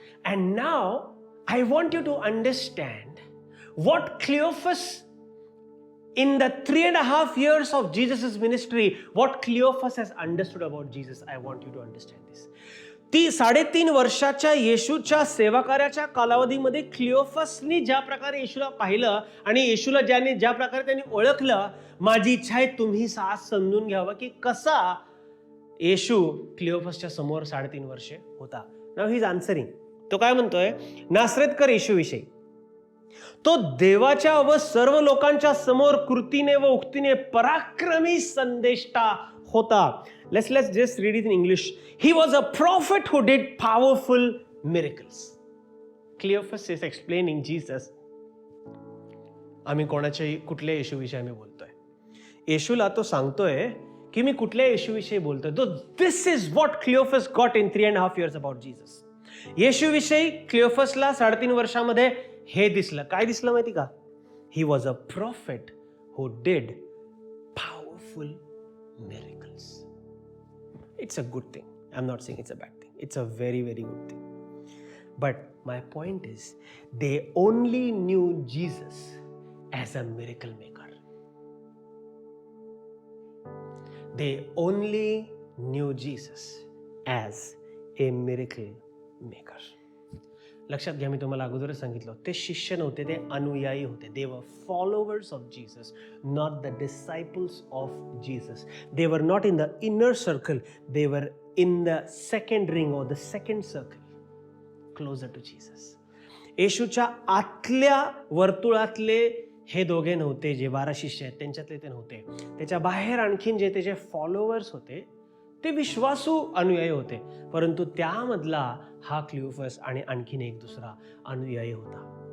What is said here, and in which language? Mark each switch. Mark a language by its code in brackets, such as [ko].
[en] And now I want you to understand what Cleophas, in the 3.5 years of Jesus' ministry, what Cleophas has understood about Jesus. I want you to understand this. [mr] 3.5 वर्षाच्या येशूच्या सेवाकार्याच्या कालावधीमध्ये क्लिओफसनी ज्या प्रकारे येशूला पाहिलं आणि येशूला ज्या प्रकारे त्यांनी ओळखलं, माझी इच्छा आहे तुम्ही आज समजून घ्यावं की कसा येशू क्लिओफसच्या समोर 3.5 वर्षे होता. [en] Now he is answering. [mr] तो काय म्हणतोय नासरेतकर येशूविषयी, तो देवाच्या व सर्व लोकांच्या समोर कृतीने व उक्तीने पराक्रमी संदेष्टा होता. [en] Let's just read it in English. He was a prophet who did powerful miracles. Cleophas is explaining Jesus. [mr] आम्ही कुठल्या येशूविषयी आम्ही बोलतोय. येशूला तो सांगतोय की मी कुठल्या येशूविषयी बोलतोय. [en] This is what Cleophas got in 3.5 years about Jesus. [mr] येशूविषयी क्लिओफसला 3.5 वर्षामध्ये हे दिसलं. काय दिसलं माहिती का? [en] He was a prophet who did powerful miracles. It's a good thing. I'm not saying it's a bad thing. It's a very, very good thing. But my point is, they only knew Jesus as a miracle maker. They only knew Jesus as a miracle maker. [mr] लक्षात घ्या, मी तुम्हाला अगोदरच सांगितलं, ते शिष्य नव्हते, ते अनुयायी होते. [en] They were followers of Jesus, not the disciples of Jesus. They were not in the inner circle, they were in the second ring और the second circle closer to Jesus. [mr] येशूच्या आतल्या वर्तुळातले हे दोघे नव्हते, जे 12 शिष्य आहेत त्यांच्यातले ते नव्हते. त्याच्या बाहेर आणखीन जे त्याचे फॉलोवर्स होते ते विश्वासू अनुयायी होते, परंतु त्यामधला हा क्लिओफस आणि आणखीन एक दुसरा अनुयायी होता.